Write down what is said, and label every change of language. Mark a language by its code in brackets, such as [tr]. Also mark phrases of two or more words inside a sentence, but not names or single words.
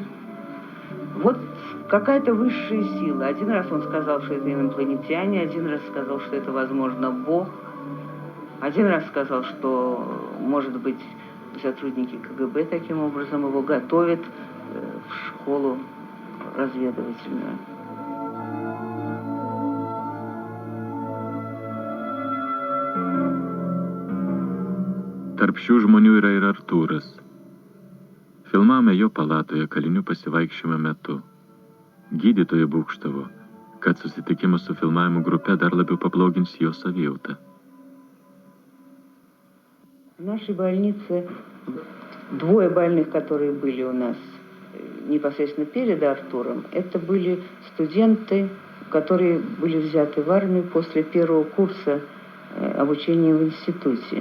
[ru] Вот какая-то высшая сила. Один раз он сказал, что это инопланетяне, один раз сказал, что это, возможно, Бог, один раз сказал, что, может быть, сотрудники КГБ таким образом его готовят в школу разведывательную. [lt] Tarp šių žmonių yra ir Artūras. Filmavome jo palatoje kalinių pasivaikščiojimo metu. Gydytoja būgštavo, kad susitikimas su filmavimo grupe dar labiau pablogins jo savijautą. [ru] В нашей больнице 2 больных, которые были у нас непосредственно перед Артуром, это были студенты, которые были взяты в армию после 1-го курса обучения в институте.